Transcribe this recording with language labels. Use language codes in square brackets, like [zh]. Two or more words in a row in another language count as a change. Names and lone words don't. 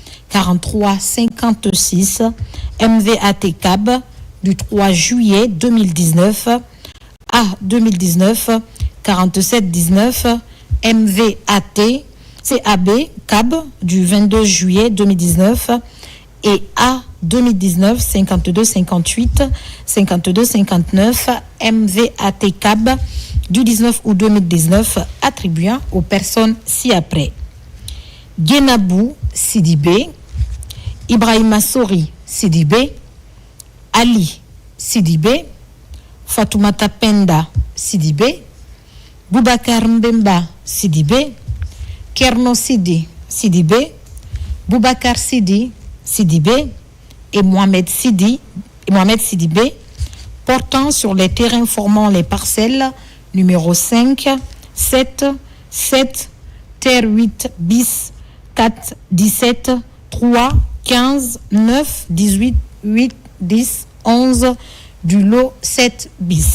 [fr] 4356 MVAT CAB du 3 juillet 2019, A 2019 4719 MVAT CAB CAB du 22 juillet 2019 et A 2019 5258 5259 MVAT CAB du 19 août 2019 attribuant aux personnes ci-après: Genabou Sidibé, Ibrahima Sori Sidibé, Ali Sidibé, Fatoumata Penda Sidibé, Boubacar Mbemba Sidibé, Kerno Sidi Sidibé, Boubacar Sidi Sidibé et Mohamed Sidibé portant sur les terrains formant les parcelles numéro 5, 7, 7, terre 8 bis, 4, 17, 3, 15, 9, 18, 8, 10, 11 du lot 7 bis.